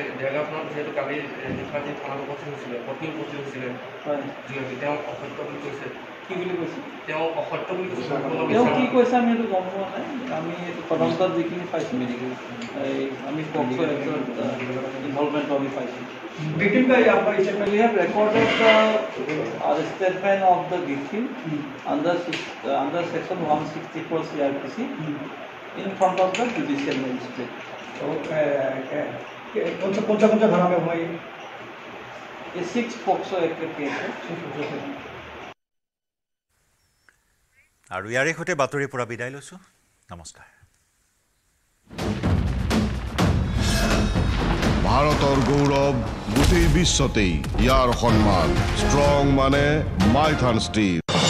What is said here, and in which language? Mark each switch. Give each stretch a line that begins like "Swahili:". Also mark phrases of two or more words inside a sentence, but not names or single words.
Assamese: দেৰগাঁওখনত যিহেতু কালি নিশা যি থানাত উপস্থিত হৈছিলে, পত্নী উপস্থিত হৈছিলে, তেওঁ অসত্য বুলি কৈছে। কি বুলি কৈছে? তেওঁ অসত্য বুলি কৈছে। তেওঁ কি কৈছে আমি এইটো গম পোৱা নাই। আমি এইটো তদন্তত যিখিনি পাইছোঁ আমি
English: POCSO Act-ৰ involvement
Assamese: আমি পাইছোঁ।
English: Victim we have recorded the statement of the victim under section 164 CRPC in front of the judicial magistrate.
Hindi: कौन सा धारा में हुआ ये? 6 पॉक्सो एक्ट केस है।
Assamese: আৰু ইয়াৰে সৈতে বাতৰিৰ পৰা বিদায় লৈছোঁ। নমস্কাৰ। ভাৰতৰ গৌৰৱ গোটেই বিশ্বতেই ইয়াৰ সন্মান ষ্ট্ৰং মানে মাইথান ষ্টীল